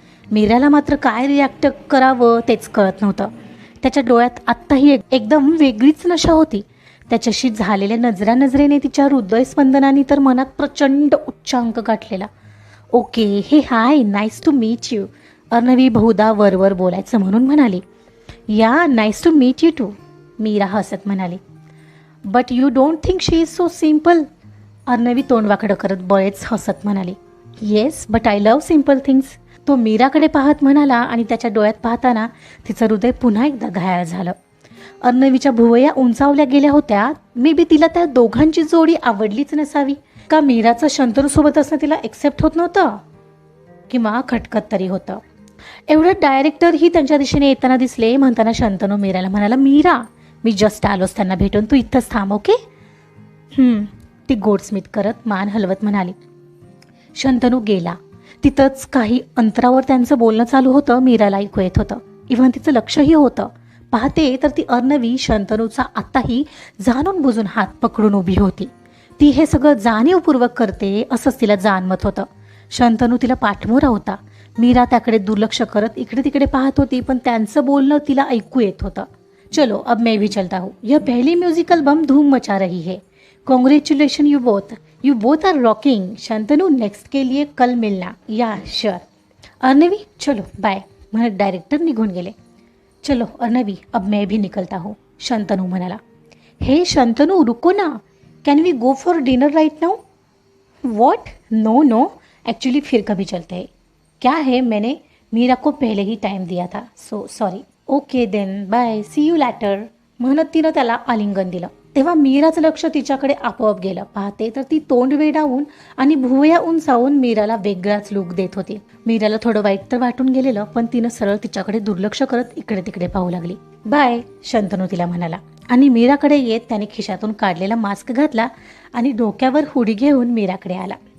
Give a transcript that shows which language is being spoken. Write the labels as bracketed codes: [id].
[mr] मीराला मात्र काय रिॲक्ट करावं तेच कळत नव्हतं. त्याच्या डोळ्यात आत्ताही एकदम वेगळीच नशा होती. त्याच्याशी झालेल्या नजरेने तिच्या हृदयस्पंदनाने तर मनात प्रचंड उच्चांक गाठलेला. [en] okay, hey hi, nice to meet you, [mr] अर्णवी बहुधा वरवर बोलायचं म्हणून म्हणाली. [en] yeah, nice to meet you too, Meera [mr] हसत म्हणाली. [en] But you don't think she is so simple? [mr] अर्णवी तोंड वाकडं करत बळेच हसत म्हणाली. [en] yes, but I love simple things, [mr] तो मीराकडे पाहत म्हणाला आणि त्याच्या डोळ्यात पाहताना तिचं हृदय पुन्हा एकदा घायाळ झालं. अर्णवीच्या भुवया उंचावल्या गेल्या होत्या. [en] maybe [mr] तिला त्या दोघांची जोडी आवडलीच नसावी, का मीराचं शंतनूसोबत असणं तिला एक्सेप्ट होत नव्हतं, किंवा खटकत तरी होतं. एवढं डायरेक्टरही त्यांच्या दिशेने येताना दिसले. म्हणताना शंतनू मीराला म्हणाला. मीरा, मी जस्ट आलोच त्यांना भेटून, तू इथंच थांब, ओके? ती गोडस्मित करत मान हलवत म्हणाली. शंतनू गेला. तिथंच काही अंतरावर त्यांचं बोलणं चालू होतं. मीराला ऐकू येत होतं, इव्हन तिचं लक्षही होतं. पाहते तर ती अर्णवी शंतनूचा आत्ताही जाणून बुजून हात पकडून उभी होती. ती हे सगळं जाणीवपूर्वक करते असंच तिला जाणवत होतं. शंतनू तिला पाठमोरा होता. मीरा त्याकडे दुर्लक्ष करत इकडे तिकडे पाहत होती, पण त्यांचं बोलणं तिला ऐकू येत होतं. [hi] चलो अब मैं भी चलता हूँ, यह पहली म्यूजिक एल्बम धूम मचा रही है. [en] Congratulation you both are rocking. Shantanu, next [hi] के लिए कल मिलना. [en] Yeah sure. [mr] अर्णवी, [hi] चलो [mr] बाय म्हणत डायरेक्टर निघून गेले. [hi] चलो अर्णवी, अब मैं भी निकलता हूँ, शंतनू [mr] म्हणाला. [en] hey Shantanu, [hi] रुको ना, [en] Can we go for dinner right now? What? No no, actually [hi] फिर कभी चलते हैं. क्या है, मैंने मीरा को पहले ही टाइम दिया था, [en] So sorry. Okay then, bye, see you later. [mr] म्हणत तिनं त्याला आलिंगन दिलं. तेव्हा मीराचं लक्ष तिच्याकडे आपोआप गेलं. पाहते तर ती तोंड वेडावून आणि भुवया उंचावून मीराला वेगळाच लुक देत होती. मीराला थोडं वाईट तर वाटून गेलेलं, पण तिनं सरळ तिच्याकडे दुर्लक्ष करत इकडे तिकडे पाहू लागली. बाय, शंतनू तिला म्हणाला आणि मीराकडे येत त्याने खिशातून काढलेला मास्क घातला आणि डोक्यावर हुडी घेऊन मीराकडे आला.